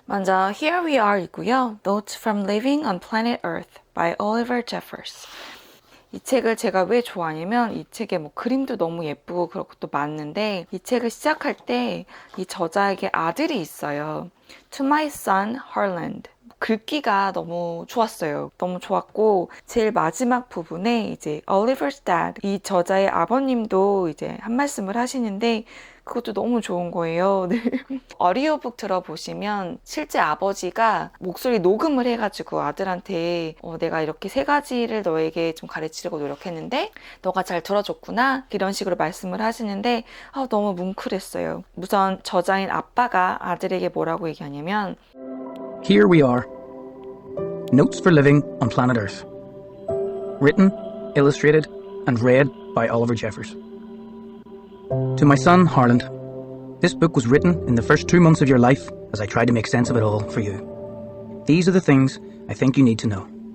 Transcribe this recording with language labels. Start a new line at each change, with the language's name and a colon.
Korean: 먼저 Here We Are 이고요. Notes from Living on Planet Earth by Oliver Jeffers. 이 책을 제가 왜 좋아하냐면 이 책에 뭐 그림도 너무 예쁘고 그런 것도 많은데 이 책을 시작할 때 이 저자에게 아들이 있어요.
English: To my son Harland.
Korean: 글귀가 너무 좋았어요. 너무 좋았고 제일 마지막 부분에 이제 Oliver's dad 이 저자의 아버님도 이제 한 말씀을 하시는데 그것도 너무 좋은 거예요. 네. 어디오북 들어보시면 실제 아버지가 목소리 녹음을 해가지고 아들한테 내가 이렇게 세 가지를 너에게 좀 가르치려고 노력했는데 너가 잘 들어줬구나 이런 식으로 말씀을 하시는데 너무 뭉클했어요. 우선 저자인 아빠가 아들에게 뭐라고 얘기하냐면
English: Here we are. Notes for Living on Planet Earth. Written, illustrated, and read by Oliver Jeffers. To my son, Harland, this book was written in the first 2 months of your life as I tried to make sense of it all for you. These are the things I think you need to know.